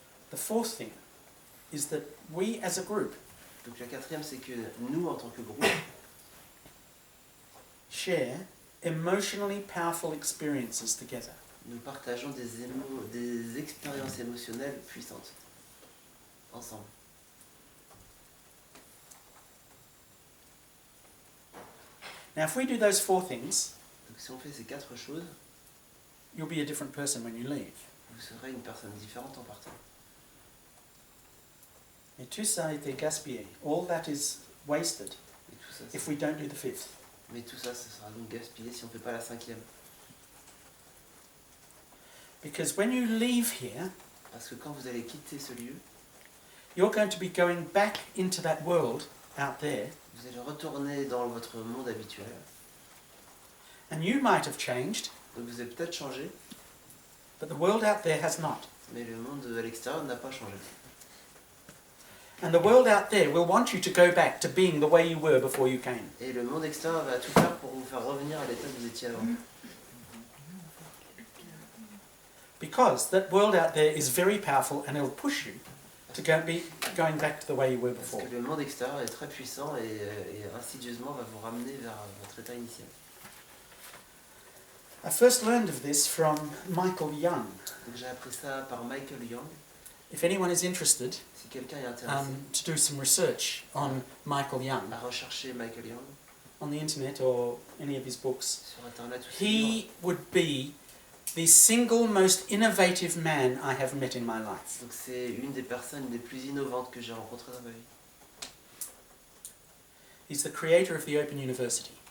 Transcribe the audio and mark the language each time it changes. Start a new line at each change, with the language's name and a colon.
English: The fourth thing is that we as a group
French: Donc la quatrième, c'est que nous, en tant que groupe,
English: share emotionally powerful experiences together.
French: nous partageons des expériences émotionnelles puissantes. Ensemble.
English: Now, if we do those four things,
French: Donc si on fait ces quatre choses,
English: you'll be a different person when you leave.
French: vous serez une personne différente en partant. Et tout ça a été gaspillé.
English: All that is wasted
French: Et tout ça,
English: if we don't do the fifth.
French: mais tout ça, ça sera donc gaspillé si on ne fait pas la cinquième.
English: Because when you leave here,
French: Parce que quand vous allez quitter ce lieu,
English: you're going to be going back into that world out there,
French: vous allez retourner dans votre monde habituel.
English: and you might have changed,
French: Donc vous avez peut-être changé,
English: but the world out there has not.
French: mais le monde à l'extérieur n'a pas changé.
English: And the world out there will want you to go back to being the way you were before you came.
French: Et le monde extérieur va tout faire pour vous faire revenir à l'état où vous étiez avant.
English: Because that world out there is very powerful and it'll push you to going back to the way you were
French: Parce
English: before.
French: que le monde extérieur est très puissant et insidieusement va vous ramener vers votre état initial.
English: I first learned of this from Michael Young.
French: Donc j'ai appris ça par Michael Young.
English: If anyone is interested
French: Si quelqu'un est intéressé
English: to do some research on Michael Young
French: à rechercher Michael Young
English: on the internet or any of his books,
French: sur internet ou ses livres,
English: he would be the single most innovative man I have met in my life.
French: donc c'est une des personnes les plus innovantes que j'ai rencontrées dans ma vie.
English: He's the creator of the Open University.